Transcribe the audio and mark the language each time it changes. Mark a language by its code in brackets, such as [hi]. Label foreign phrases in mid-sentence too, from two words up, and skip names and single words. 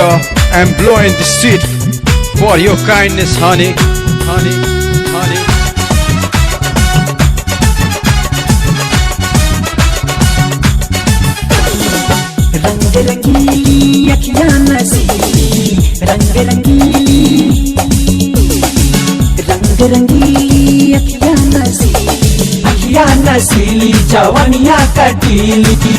[en] I'm blowing the seat for your kindness, honey. [bho] रंग रंगीली अखियां नसीली, रंग रंगीली, रंग रंगीली अखियां नसीली, अखियां नसीली जवानियां कटीली।